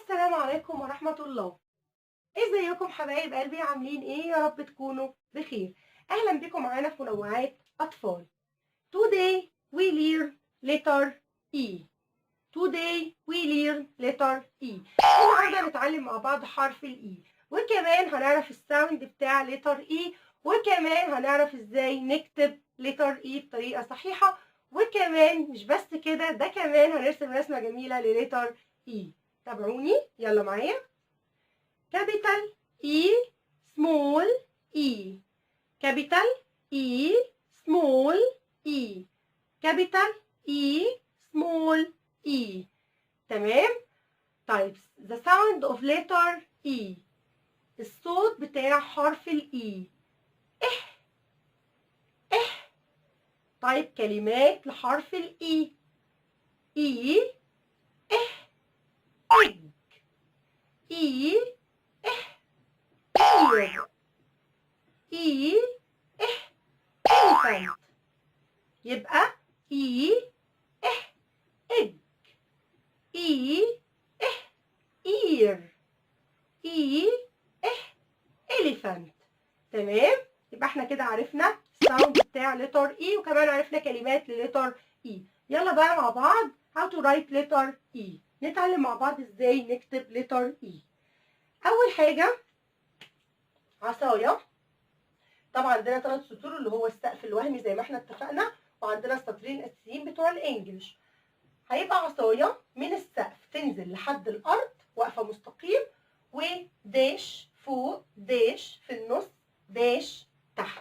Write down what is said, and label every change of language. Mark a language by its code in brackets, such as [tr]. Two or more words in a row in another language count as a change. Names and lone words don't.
[ar] السلام عليكم ورحمة الله. ازيكم حبايب قلبي، عاملين ايه؟ يا رب تكونوا بخير. اهلا بكم معانا في منوعات اطفال. [en] Today we learn letter E. Today we learn letter E. [ar] النهارده هنتعلم مع بعض حرف الاي، وكمان هنعرف الساوند بتاع [en] letter E، [ar] وكمان هنعرف ازاي نكتب [en] letter E [ar] بطريقة صحيحة، وكمان مش بس كده، ده كمان هنرسم رسمة جميلة [en] لletter E. [ar] تابعوني يلا معايا. [en] capital E small e. capital E small e. capital E small e. [ar] تمام؟ طيب [en] the sound of letter E. [ar] الصوت بتاع حرف الإي. طيب كلمات لحرف الإي. [en] إي egg. إي ear. إي elephant. [ar] يبقى إي egg. [en] إي ear. إي elephant. [ar] تمام؟ يبقى احنا كده عرفنا الساوند بتاع [en] letter E، [ar] وكمان عرفنا كلمات [en] لletter E. [ar] يلا بقى مع بعض [en] how to write letter E. [ar] نتعلم مع بعض ازاي نكتب [en] letter E. [ar] أول حاجة عصاية. طبعا عندنا 3 سطور اللي هو السقف الوهمي زي ما احنا اتفقنا، وعندنا السطرين الأساسيين بتوع الإنجليش. هيبقى عصاية من السقف تنزل لحد الأرض واقفة مستقيم، وداش فوق، داش في النص، داش تحت.